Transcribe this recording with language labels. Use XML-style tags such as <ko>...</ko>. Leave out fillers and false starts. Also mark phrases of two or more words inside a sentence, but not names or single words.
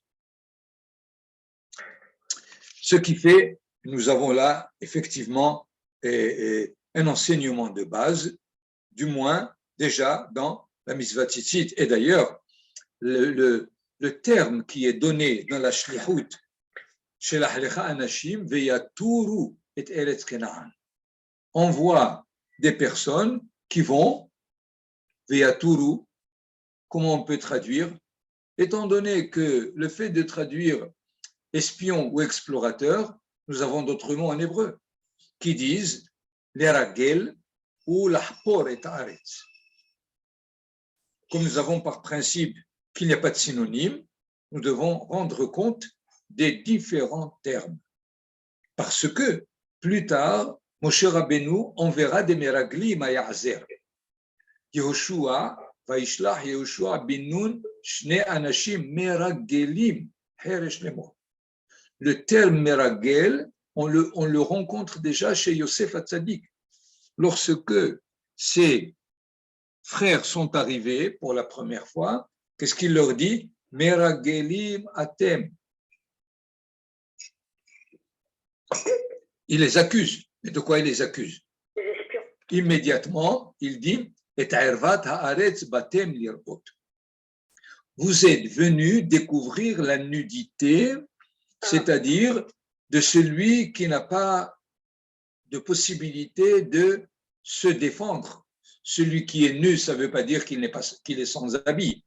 <fr>Ce qui fait que nous avons là effectivement un enseignement de base, du moins déjà dans la</fr> <he>מצוות ציצית.</he> <fr>Et d'ailleurs, le terme qui est donné dans la shlichut,</fr> <he>שלח לך אנשים ויתורו את ארץ כנען,</he> <fr>envoie des personnes qui vont, veyaturu, comment on peut traduire? Étant donné que le fait de traduire espion ou explorateur, nous avons d'autres mots en hébreu qui disent l'eragel ou l'</fr> <he>לחפור את הארץ.</he> <fr>Comme nous avons par principe qu'il n'y a pas de synonyme, nous devons rendre compte des différents termes. Parce que plus tard, Moshe Rabbeinu enverra des meraglim à Yazer.</fr> <he>יהושע וישלח יהושע בן נון שני אנשים מרגלים חרש לאמר.</he> <fr>Le terme meragel, on le rencontre déjà chez Yosef Hatzadik. Lorsque ses frères sont arrivés pour la première fois, qu'est-ce qu'il leur dit?</fr> <he>מרגלים אתם.</he> <fr>Il les accuse. Mais de quoi il les accuse? Immédiatement, il dit</fr> <he>את ערות הארץ באתם לראות.</he> <fr>Vous êtes venus découvrir la nudité, c'est-à-dire de celui qui n'a pas de possibilité de se défendre. Celui qui est nu, ça ne veut pas dire qu'il est sans habit.</fr>